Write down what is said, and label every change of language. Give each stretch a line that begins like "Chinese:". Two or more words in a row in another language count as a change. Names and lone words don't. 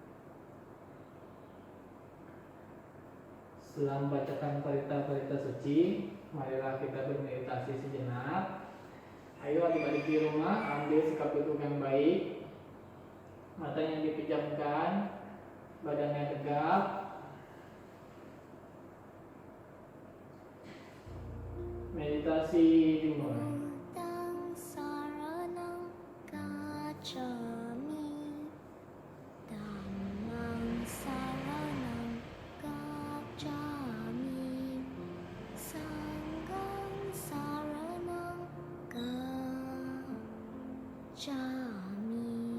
Indonesian: Setelah membacakan parita-parita suci, marilah kita bermeditasi sejenak. Ayo adik-adik di rumah, ambil sikap duduk yang baik. Matanya dipejamkan, badannya tegak. Meditasi dimulai.
Pali: Buddhang saranang gacchami, Dhammang saranang gacchami, Sanghang saranang gacchami.